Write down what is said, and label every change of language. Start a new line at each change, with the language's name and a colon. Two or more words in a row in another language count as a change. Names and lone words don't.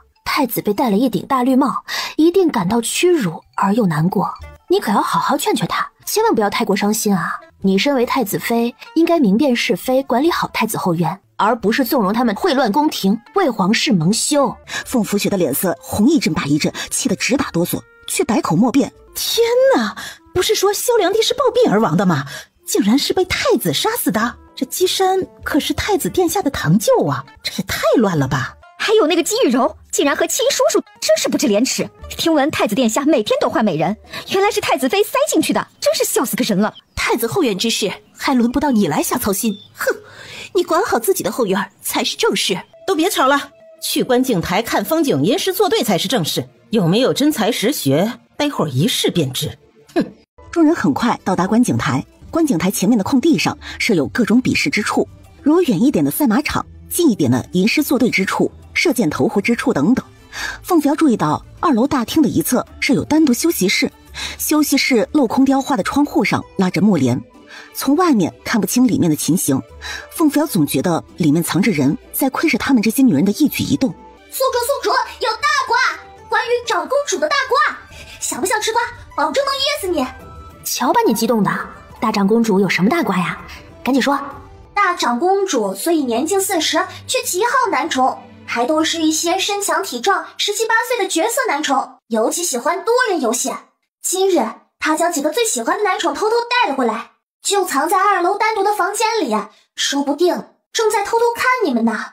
Chinese: 太子被戴了一頂大綠帽，一定感到屈辱而又難過。你可要好好勸勸他，千萬不要太過傷心啊！你身為太子妃，應該明辨是非，管理好太子後院，而不是縱容他們穢亂宮廷，為皇室蒙羞。鳳福雪的臉色紅一陣白一陣，氣得直打哆嗦，卻百口莫辯。天哪，不是說蕭良娣是暴斃而亡的嗎？竟然是被太子殺死的！這姬山可是太子殿下的堂舅啊，這也太亂了吧！還有那個姬玉柔，竟然和亲叔叔，真是不知廉恥。聽聞太子殿下每天都換美人，原來是太子妃塞進去的，真是笑死個人了。太子后院之事，還輪不到你來下操心。哼，你管好自己的後院才是正事。都別吵了，去觀景台看風景，吟詩作對才是正事。有沒有真才實學，待會兒一試便知。哼！眾人很快到達觀景台，觀景台前面的空地上設有各種比試之處，如遠一點的賽馬場，近一點的吟詩作對之處，射箭投壺之處等等。鳳飛要注意到2樓大廳的一側是有單獨休息室，休息室鏤空雕花的窗戶上拉着幕簾，從外面看不清裡面的情形。鳳飛总覺得裡面藏着人，在窺視他們這些女人的一舉一動。宿主，有大瓜！關於長公主的大瓜，想不想吃瓜？保證能噎死你！瞧把你激动的，大长公主有什麼大瓜呀？趕緊說。大长公主虽已年近40，卻極好男寵，還都是一些身強體壯、17、18歲的絕色男寵，尤其喜歡多人遊戲。今日她將幾個最喜歡的男寵偷偷帶了過來，就藏在2樓單獨的房間裡，說不定正在偷偷看你們呢。